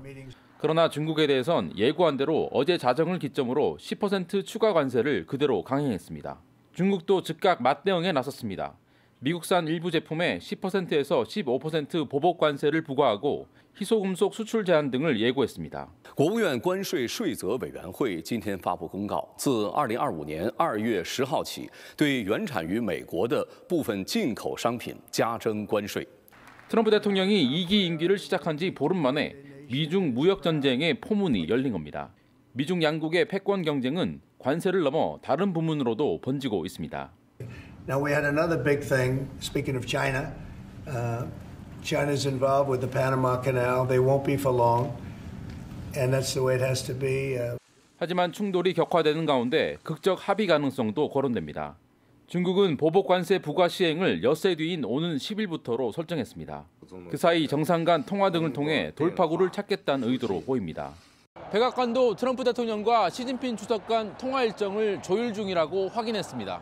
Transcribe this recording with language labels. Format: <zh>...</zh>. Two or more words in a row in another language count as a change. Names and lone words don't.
<ko>그러나 중국에 대해선 예고한 대로 어제 자정을 기점으로 10% 추가 관세를 그대로 강행했습니다. 중국도 즉각 맞대응에 나섰습니다. 미국산 일부 제품에 10%에서 15% 보복 관세를 부과하고 희소금속 수출 제한 등을 예고했습니다.</ko> <zh>国务院关税税则委员会今天发布公告，自2025年2月10号起，对原产于美国的部分进口商品加征关税。</zh> <ko>트럼프 대통령이 2기 임기를 시작한 지 보름 만에 미중 무역 전쟁의 포문이 열린 겁니다. 미중 양국의 패권 경쟁은 관세를 넘어 다른 부문으로도 번지고 있습니다.</ko> <en>Now we had another big thing. Speaking of China, China's involved with the Panama Canal. They won't be for long, and that's the way it has to be.</en> <ko>하지만 충돌이 격화되는 가운데 극적 합의 가능성도 거론됩니다. 중국은 보복 관세 부과 시행을 엿새 뒤인 오는 10일부터로 설정했습니다. 그 사이 정상 간 통화 등을 통해 돌파구를 찾겠다는 의도로 보입니다. 백악관도 트럼프 대통령과 시진핑 주석 간 통화 일정을 조율 중이라고 확인했습니다.</ko>